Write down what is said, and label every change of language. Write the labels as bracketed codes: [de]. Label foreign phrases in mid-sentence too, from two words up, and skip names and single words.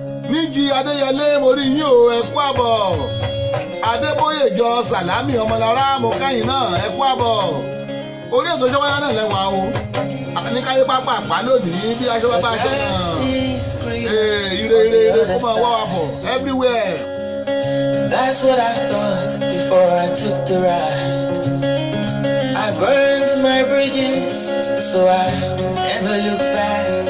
[yo] Níjì Adéyẹlé, mo rí yín o, ẹ kú àbọ̀. Adébóyè Jọ Sàlámì Ọmọlára, mo káyìn náà, ẹ kú àbọ̀. Orí ètò Ṣọ́wọ́nyá náà lẹ́wà o. A ní káyé pápá àpá lónìí, bí a ṣe wá bá aṣọ náà. Ee, ire, ire, ire, kó máa wá wa bọ̀, everywhere. [en] That's what I thought before I took the ride. I burned my bridges, so I never look back.